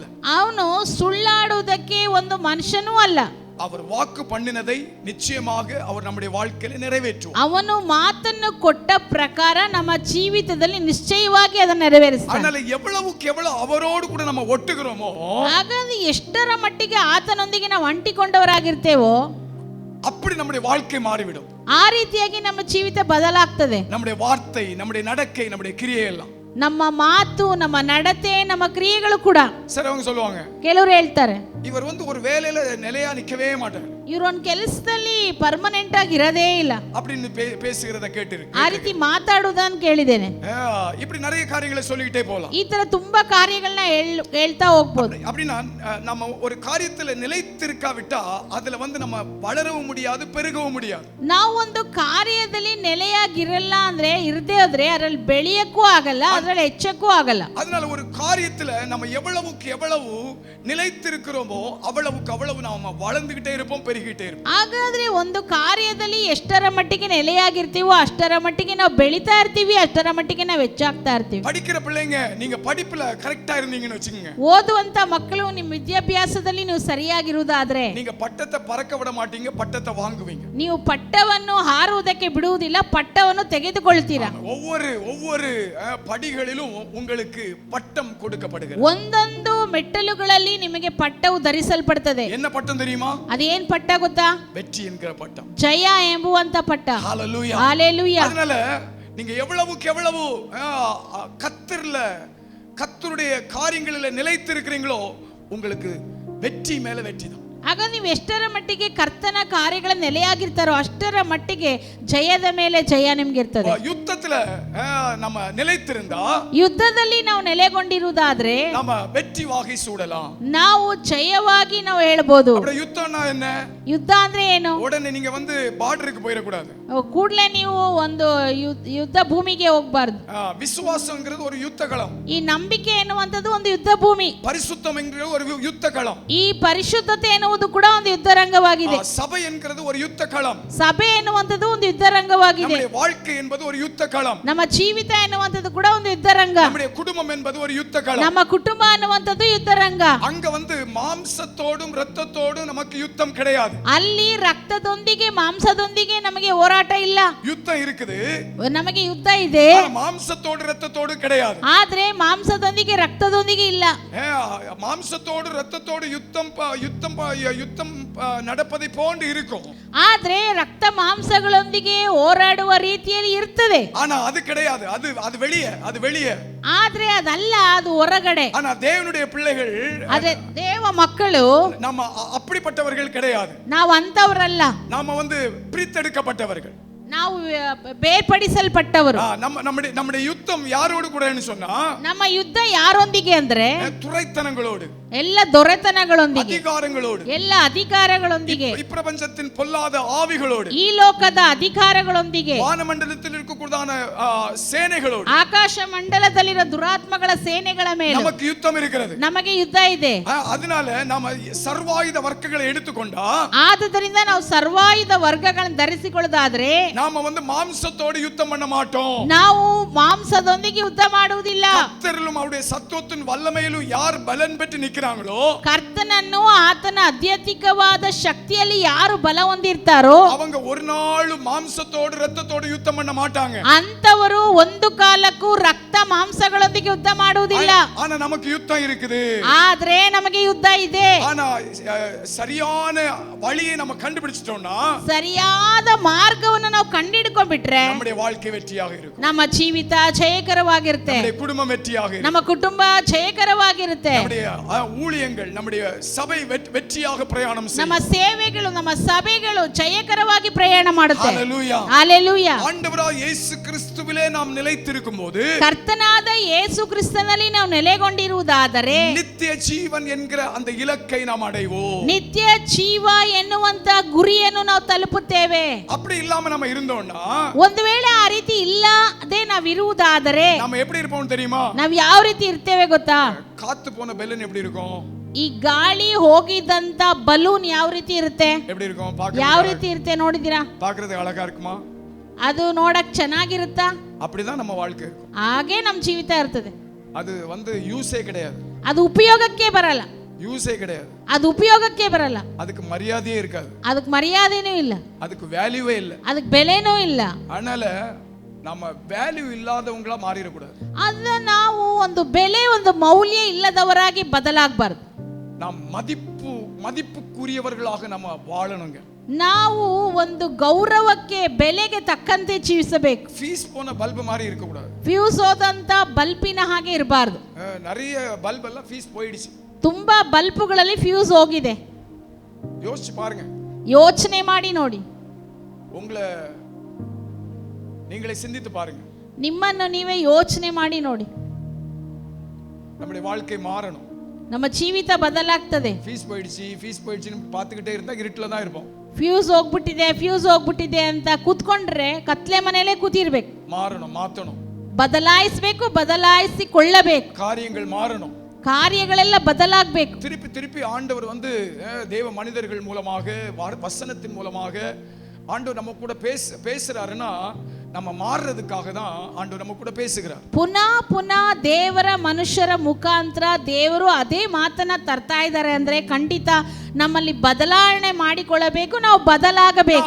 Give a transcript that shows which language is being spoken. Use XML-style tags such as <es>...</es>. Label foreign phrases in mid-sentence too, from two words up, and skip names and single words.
<kn>ಅವನು ಸುಳ್ಳಾಡುವುದಕ್ಕೆ ಒಂದು ಮನುಷ್ಯನೂ ಅಲ್ಲ.</kn> <ta>அவர் வாக்கு பண்ணினதை நிச்சயமாக அவர் நம்முடைய வாழ்க்கையில நிறைவேற்றுவார்.</ta> <kn>ಅವನು ಮಾತನ್ನು ಕೊಟ್ಟ ಪ್ರಕಾರ ನಮ್ಮ ಜೀವಿತದಲ್ಲಿ ನಿಶ್ಚಯವಾಗಿ ಅದನ್ನು ನೆರವೇರಿಸ್ತಾನೆ.</kn> <ta>அதனால எவ்வளவுக்கு எவ்வளவு அவரோடு கூட நம்ம ஒட்டுகிறோமோ,</ta> <kn>ಹಾಗಾದ್ರೆ ಎಷ್ಟರ ಮಟ್ಟಿಗೆ ಆತನೊಂದಿಗೆ ನಾವು ಅಂಟಿಕೊಂಡವರಾಗಿರ್ತೇವೋ</kn> <ta>அப்படி நம்முடைய வாழ்க்கை மாறிவிடும்.</ta> <kn>ಆ ರೀತಿಯಾಗಿ ನಮ್ಮ ಜೀವಿತ ಬದಲಾಗ್ತದೆ.</kn> <ta>நம்முடைய வார்த்தை, நம்முடைய நடக்கை, நம்முடைய கிரியை எல்லாம்,</ta> <kn>ನಮ್ಮ ಮಾತು, ನಮ್ಮ ನಡತೆ, ನಮ್ಮ ಕ್ರಿಯೆಗಳು ಕೂಡ. ಸರಿ,</kn> <ta>அவங்க சொல்லுவாங்க,</ta> <kn>ಕೆಲವರು ಹೇಳ್ತಾರೆ,</kn> <ta>இவர் வந்து ஒரு வேலையில நிலையா நிக்கவே மாட்டார்,</ta> <kn>ಇವರು ಒಂದು ಕೆಲಸದಲ್ಲಿ ಪರ್ಮನೆಂಟ್ ಆಗಿ ಇರೋದೇ ಇಲ್ಲ</kn> <ta>அப்படின்னு பேசுகிறத கேட்டிருக்கு.</ta> <kn>ಆ ರೀತಿ ಮಾತಾಡುವುದನ್ನು ಕೇಳಿದ್ದೇನೆ.</kn> <ta>இப்படி நிறைய காரியங்களை சொல்லிக்கிட்டே போகலாம்.</ta> <kn>ಈ ತರ ತುಂಬಾ ಕಾರ್ಯಗಳನ್ನ ಹೇಳ್ತಾ ಹೋಗ್ಬೋದು.</kn> <ta>அப்படின்னா நம்ம ஒரு காரியத்துல நிலைத்திருக்காவிட்டா அதுல வந்து நம்ம வளரவும் முடியாது, பெருகவும் முடியாது.</ta> <kn>ನಾವು ಒಂದು ಕಾರ್ಯದಲ್ಲಿ ನೆಲೆಯಾಗಿರಲ್ಲ ಅಂದ್ರೆ, ಇರದೇ ಹೋದ್ರೆ ಅದರಲ್ಲಿ ಬೆಳೆಯಕ್ಕೂ ಆಗಲ್ಲ, ಅದರಲ್ಲಿ ಹೆಚ್ಚಕ್ಕೂ ಆಗಲ್ಲ.</kn> <ta>அதனால ஒரு காரியத்துல நம்ம எவ்வளவுக்கு எவ்வளவு நிலைத்திருக்கிறோமோ அவ்வளவுக்கு அவ்வளவு நாம வளர்ந்துகிட்டே இருப்போம், பெருகிட்டே இருப்போம்.</ta> <kn>ಹಾಗಾದ್ರೆ ಒಂದು ಕಾರ್ಯದಲ್ಲಿ ಎಷ್ಟರ ಮಟ್ಟಿಗೆ ನೆಲೆಯಾಗಿರ್ತೀವೋ ಅಷ್ಟರ ಮಟ್ಟಿಗೆ ನಾವು ಬೆಳೀತಾ ಇರ್ತೀವಿ, ಅಷ್ಟರ ಮಟ್ಟಿಗೆ ನಾವು ಹೆಚ್ಚಾಗ್ತಾ ಇರ್ತೀವಿ.</kn> <ta>படிக்கிற பிள்ளைங்க நீங்க படிப்புல கரெக்டா இருந்தீங்கன்னு வெச்சுங்க,</ta> <kn>ಓದುವಂತ ಮಕ್ಕಳು ನಿಮ್ಮ ವಿದ್ಯಾಭ್ಯಾಸದಲ್ಲಿ ನೀವು ಸರಿಯಾಗಿರುವುದಾದ್ರೆ</kn> <ta>நீங்க பட்டத்தை பறக்க விட மாட்டீங்க, பட்டத்தை வாங்குவீங்க.</ta> <kn>ನೀವು ಪಟ್ಟವನ್ನು ಹಾರುವುದಕ್ಕೆ ಬಿಡುವುದಿಲ್ಲ, ಪಟ್ಟವನ್ನು ತೆಗೆದುಕೊಳ್ತೀರಾ.</kn> <ta>ஒவ்வொரு படிகளிலும் உங்களுக்கு பட்டம் கொடுக்கப்படுகிறது.</ta> <kn>ಒಂದೊಂದು ಮೆಟ್ಟಲುಗಳಲ್ಲಿ ನಿಮಗೆ ಪಟ್ಟವು ಧರಿಸಲ್ಪಡುತ್ತದೆ.</kn> <ta>என்ன பட்டம் தெரியுமா?</ta> <kn>ಅದೇನ್ ಪಟ್ಟ ಗೊತ್ತಾ?</kn> <ta>வெற்றி என்கிற பட்டம்,</ta> <kn>ಜಯ ಎಂಬುವಂತ ಪಟ್ಟ.</kn> <ta>ஹalleluya, ஹalleluya. அதனால நீங்க எவ்வளவுக்கு எவ்வளவு கர்த்தருடைய காரியங்களில் நிலைத்திருக்கிறீங்களோ உங்களுக்கு வெற்றி மேல வெற்றி தான்.</ta> <kn>ಆಗ ನೀವು ಎಷ್ಟರ ಮಟ್ಟಿಗೆ ಕರ್ತನ ಕಾರ್ಯಗಳ ನೆಲೆಯಾಗಿರ್ತಾರೋ ಅಷ್ಟರ ಮಟ್ಟಿಗೆ ಜಯದ ಮೇಲೆ ಜಯ ನಿಮ್ಗೆ ಇರ್ತದೆ.</kn> <ta>ಯುದ್ಧத்துல நம்ம நிலைத்திருந்தா,</ta> <kn>ಯುದ್ಧದಲ್ಲಿ ನಾವು ನೆಲೆಗೊಂಡಿರುವುದಾದ್ರೆ</kn> <ta>நம்ம வெற்றி வாகை சூடலாம்,</ta> <kn>ನಾವು ಜಯವಾಗಿ ನಾವು ಹೇಳ್ಬೋದು.</kn> <ta>யுத்தம்னா என்ன?</ta> <kn>ಯುದ್ಧ ಅಂದ್ರೆ ಏನು?</kn> <ta>உடனே நீங்க வந்து பார்டருக்கு போயிட கூடாது,</ta> <kn>ಕೂಡಲೇ ನೀವು ಒಂದು ಯುದ್ಧ ಭೂಮಿಗೆ ಹೋಗಬಾರದು.</kn> <ta>விசுவாசம்ங்கிறது ஒரு யுத்த களம்,</ta> <kn>ಈ ನಂಬಿಕೆ ಎನ್ನುವಂಥದ್ದು ಒಂದು ಯುದ್ಧ ಭೂಮಿ.</kn> <ta>பரிசுத்தம் என்கிறது ஒரு யுத்த களம்,</ta> <kn>ಈ ಪರಿಶುದ್ಧತೆ ಎನ್ನುವುದು ಕೂಡ ಒಂದು ಯುದ್ಧರಂಗವಾಗಿದೆ.</kn> <ta>சபை என்கிறது ஒரு யுத்த களம்,</ta> <kn>ಸಭೆ ಎನ್ನುವಂಥದ್ದು ಒಂದು ಯುದ್ಧರಂಗವಾಗಿದೆ.</kn> <ta>நம்முடைய வாழ்க்கை என்பது ஒரு யுத்த களம்,</ta> <kn>ನಮ್ಮ ಜೀವಿತ ಎನ್ನುವಂಥದ್ದು ಕೂಡ ಒಂದು ಯುದ್ಧರಂಗ.</kn> <ta>நம்முடைய குடும்பம் என்பது ஒரு யுத்த களம்,</ta> <kn>ನಮ್ಮ ಕುಟುಂಬ ಅನ್ನುವಂಥದ್ದು ಯುದ್ಧರಂಗ.</kn> <ta>அங்க வந்து மாம்சத்தோடும் இரத்தத்தோடும் நமக்கு யுத்தம் கிடையாது.</ta> <kn>ಅಲ್ಲಿ ರಕ್ತದೊಂದಿಗೆ ಮಾಂಸದೊಂದಿಗೆ ನಮಗೆ ಹೋರಾಟ ಇಲ್ಲ.</kn> <ta>யுத்தம் இருக்குது,</ta> <kn>ನಮಗೆ ಯುದ್ಧ ಇದೆ,</kn> <ta>மாம்சத்தோடு இரத்தத்தோடு கிடையாது.</ta> <kn>ಆದ್ರೆ ಮಾಂಸದೊಂದಿಗೆ ರಕ್ತದೊಂದಿಗೆ ಇಲ್ಲ.</kn> <ta>மாம்சத்தோடு இரத்தத்தோடு யுத்தம் நடப்பதை போன்று இருக்கும்,</ta> <kn>ಆದ್ರೆ ರಕ್ತ ಮಾಂಸಗಳೊಂದಿಗೆ ಹೋರಾಡುವ ರೀತಿಯಲ್ಲಿ ಇರ್ತದೆ.</kn> <ta>ஆனா அது கிடையாது, அது வெளியே.</ta> <kn>ಆದ್ರೆ ಅದಲ್ಲ, ಅದು ಹೊರಗಡೆ.</kn> <ta>ஆனா தேவனுடைய பிள்ளைகள்,</ta> <kn>ಆದ್ರೆ ದೇವ ಮಕ್ಕಳು</kn> <ta>நம்ம அப்படிப்பட்டவர்கள் கிடையாது.</ta> <kn>ನಾವು ಅಂತವರಲ್ಲ,</kn> <ta>நாம வந்து பிரித்தெடுக்கப்பட்டவர்கள்.</ta> <kn>ನಾವು ಬೇರ್ಪಡಿಸಲ್ಪಟ್ಟವರು.</kn> <ta>நம்முடைய யுத்தம் யாரோடு கூடன்னு சொன்னா,</ta> <kn>ನಮ್ಮ ಯುದ್ಧ ಯಾರೊಂದಿಗೆ ಅಂದ್ರೆ</kn> <ta>துரைத்தனங்களோடு,</ta> <kn>ಎಲ್ಲ ದೊರೆತನಗಳೊಂದಿಗೆ,</kn> <ta>ಅಧಿಕಾರங்களோடு,</ta> <kn>ಎಲ್ಲ ಅಧಿಕಾರಗಳೊಂದಿಗೆ,</kn> <ta>ಈ ಪ್ರಪಂಚத்தின் பொல்லாத ஆவிகளோடு,</ta> <kn>ಈ ಲೋಕದ ಅಧಿಕಾರಗಳೊಂದಿಗೆ,</kn> <ta>வானமண்டலத்தில் இருக்கக்கூடியதான சேனைகளோடு,</ta> <kn>ಆಕಾಶ ಮಂಡಲದಲ್ಲಿರೋ ದುರಾತ್ಮಗಳ ಸೇನೆಗಳ ಮೇಲೆ</kn> <ta>நமக்கு யுத்தம் இருக்கிறது.</ta> <kn>ನಮಗೆ ಯುದ್ಧ ಇದೆ.</kn> <ta>அதனால நாம ಸರ್ವಾಯುಧ ವರ್ಗங்களை எடுத்துக்கொண்டா,</ta> <kn>ಆದುದರಿಂದ ನಾವು ಸರ್ವಾಯುಧ ವರ್ಗಗಳನ್ನು ಧರಿಸಿಕೊಳ್ಳೋದಾದ್ರೆ</kn> <ta>நாம மாம்சத்தோடு யுத்தம் பண்ண மாட்டோம்.</ta> <kn>ನಾವು ಮಾಂಸದೊಂದಿಗೆ ಯುದ್ಧ ಮಾಡುವುದಿಲ್ಲ.</kn> <ta>கர்த்தரிலும் அவருடைய சத்துவத்தின் வல்லமையிலும் யார் பலன் பெற்று நிற்கிறாங்களோ,</ta> <kn>ಕರ್ತನನ್ನು ಆತನ ಅತ್ಯಧಿಕವಾದ ಶಕ್ತಿಯಲ್ಲಿ ಯಾರು ಬಲ ಹೊಂದಿರ್ತಾರೋ</kn> <ta>அவங்க ஒரு நாளும் ಮಾಂಸத்தோடு ರಕ್ತத்தோடு யுத்தம் பண்ண மாட்டாங்க.</ta> <kn>ಅಂತವರು ಒಂದು ಕಾಲಕ್ಕೂ ರಕ್ತ ಮಾಂಸಗಳೊಂದಿಗೆ ಯುದ್ಧ ಮಾಡುವುದಿಲ್ಲ.</kn> <ta>ஆனா நமக்கு யுத்தம் இருக்குது.</ta> <kn>ಆದ್ರೆ ನಮಗೆ ಯುದ್ಧ ಇದೆ.</kn> <ta>ஆனா சரியான வழியை நம்ம கண்டுபிடிச்சிட்டோம்னா,</ta> <kn>ಸರಿಯಾದ ಮಾರ್ಗವನ್ನು ನಾವು ಕಂಡುಹಿಡ್ಕೊಂಡ್ಬಿಟ್ರೆ</kn> <ta>நம்முடைய வாழ்க்கை வெற்றியாக இருக்கும்.</ta> <kn>ನಮ್ಮ ಜೀವಿತ ಜಯಕರವಾಗಿರುತ್ತೆ.</kn> <ta>நம்முடைய குடும்பம் வெற்றியாக இருக்கும்.</ta> <kn>ನಮ್ಮ ಕುಟುಂಬ ಜಯಕರವಾಗಿರುತ್ತೆ.</kn> <ta>நம்முடைய ஊழியங்கள், நம்முடைய சபை வெற்றியாக பிரயாணம் செய்யும்.</ta> <kn>ನಮ್ಮ ಸೇವೆಗಳು, ನಮ್ಮ ಸಭೆಗಳು ಜಯಕರವಾಗಿ ಪ್ರಯಾಣ ಮಾಡುತ್ತೆ.</kn> <ta>ஹalleluya, ஹalleluya. ஆண்டவராகிய இயேசு கிறிஸ்துவிலே நாம் நிலைத்திருக்கும்போது,</ta> <kn>ಕರ್ತನಾದ ಯೇಸು ಕ್ರಿಸ್ತನಲ್ಲಿ ನಾವು ನೆಲೆಗೊಂಡಿರುವುದಾದರೆ</kn> <ta>நித்திய ஜீவன் என்கிற அந்த இலக்கை நாம் அடைவோம்.</ta> <kn>ನಿತ್ಯ ಜೀವ ಎನ್ನುವಂತ ಗುರಿಯನ್ನು ನಾವು ತಲುಪುತ್ತೇವೆ.</kn> <ta>அப்படி இல்லாம நம்ம இருந்தோம்னா,</ta> <kn>ಒಂದು ವೇಳೆ ಆ ರೀತಿ ಇಲ್ಲದೆ ನಾವಿರುವುದಾದರೆ</kn> <ta>நம்ம எப்படி இருப்போம் தெரியுமா?</ta> <kn>ನಾವು ಯಾವ ರೀತಿ ಇರ್ತೇವೆ ಗೊತ್ತಾ?</kn> <ta>காத்து போன பெலூன் எப்படி இருக்கும்?</ta> <kn>ಈ ಗಾಳಿ ಹೋಗಿದಂತ ಬಲೂನ್ ಯಾವ ರೀತಿ ಇರುತ್ತೆ?</kn> <ta>எப்படி இருக்கும்?</ta> <kn>ಯಾವ ರೀತಿ ಇರುತ್ತೆ ನೋಡಿದಿರಾ?</kn> <ta>பார்க்கிறதுக்கு அழகா இருக்குமா?</ta> <kn>ಅದು ನೋಡಕ್ ಚೆನ್ನಾಗಿರುತ್ತಾ?</kn> <ta>அப்படிதான் நம்ம வாழ்க்கை இருக்கும்.</ta> <kn>ಹಾಗೆ ನಮ್ಮ ಜೀವಿತ ಇರ್ತದೆ.</kn> <ta>அது யூஸே கிடையாது.</ta> <kn>ಅದು ಉಪಯೋಗಕ್ಕೆ ಬರಲ್ಲ.</kn> <ta>யூஸே கிடையாது.</ta> <kn>ಅದು ಉಪಯೋಗಕ್ಕೆ ಬರಲ್ಲ.</kn> <ta>அதுக்கு மரியாதையே இருக்காது.</ta> <kn>ಅದಕ್ಕೆ ಮರ್ಯಾದೆನೂ ಇಲ್ಲ.</kn> <ta>அதுக்கு வேல்யூவே இல்ல.</ta> <kn>ಅದಕ್ಕೆ ಬೆಲೆನೂ ಇಲ್ಲ.</kn> <ta>அதனால நம்ம வேல்யூ இல்லாதவங்களா மாறிட கூடாது.</ta> <kn>ಅದ ನಾವು ಒಂದು ಬೆಲೆ, ಒಂದು ಮೌಲ್ಯ ಇಲ್ಲದವರಾಗಿ ಬದಲಾಗಬಾರದು.</kn> <ta>நாம் மதிப்புக்குரியவர்களாக நம்ம வாழணுங்க.</ta> <kn>ನಾವು ಒಂದು ಗೌರವಕ್ಕೆ, ಬೆಲೆಗೆ ತಕ್ಕಂತೆ ಜೀವಿಸಬೇಕು.</kn> <ta>ஃபீஸ் போன பல்பு மாதிரி இருக்க கூடாது.</ta> <kn>ಫ್ಯೂಸ್ ಹೋದಂತ ಬಲ್ಪಿನ ಹಾಗೆ ಇರಬಾರ್ದು.</kn> <ta>நிறைய பல்ப் எல்லாம் ஃபீஸ் போயிடுச்சு.</ta> <kn>ತುಂಬಾ ಬಲ್ಬುಗಳಲ್ಲಿ ಫ್ಯೂಸ್ ಹೋಗಿದೆ.</kn> <ta>யோசிச்சு பாருங்க.</ta> <kn>ಯೋಚನೆ ಮಾಡಿ ನೋಡಿ.</kn> <ta>உங்களை நீங்களே சிந்தித்து பாருங்க.</ta> <kn>ನಿಮ್ಮನ್ನು ನೀವೇ ಯೋಚನೆ ಮಾಡಿ ನೋಡಿ.</kn> <ta>நம்முடைய வாழ்க்கை மாறணும்.</ta> <kn>ನಮ್ಮ ಜೀವಿತ ಬದಲಾಗ್ತದೆ.</kn> <ta>ஃபீஸ் போயிடுச்சுன்னு பார்த்துக்கிட்டே இருந்தா இருட்டில் தான் இருப்போம்.</ta> <kn>ಫ್ಯೂಸ್ ಹೋಗ್ಬಿಟ್ಟಿದೆ ಅಂತ ಕೂತ್ಕೊಂಡ್ರೆ ಕತ್ಲೆ ಮನೆಯಲ್ಲೇ ಕೂತಿರ್ಬೇಕು.</kn> <ta>மாற்றணும்.</ta> <kn>ಬದಲಾಯಿಸಬೇಕು, ಬದಲಾಯಿಸಿಕೊಳ್ಳಬೇಕು.</kn> <ta>காரியங்கள் மாறணும்.</ta> <kn>ಕಾರ್ಯಗಳೆಲ್ಲ ಬದಲಾಗಬೇಕು.</kn> <ta>திருப்பி ஆண்டவர் தேவ மனிதர்கள் மூலமாக, வசனத்தின் மூலமாக ஆண்டவர் நம்ம கூட பேசுறாருன்னா, நம்ம மாறுறதுக்காக தான் ஆண்டவர் நம்ம கூட பேசுகிறார்.</ta> <kn>ಪುನಃ ದೇವರ ಮನುಷ್ಯರ ಮುಖಾಂತರ ದೇವರು ಅದೇ ಮಾತನ್ನ ತರ್ತಾ ಇದ್ದಾರೆ ಅಂದ್ರೆ ಖಂಡಿತ ನಮ್ಮಲ್ಲಿ ಬದಲಾವಣೆ ಮಾಡಿಕೊಳ್ಳಬೇಕು, ನಾವು ಬದಲಾಗಬೇಕು.</kn>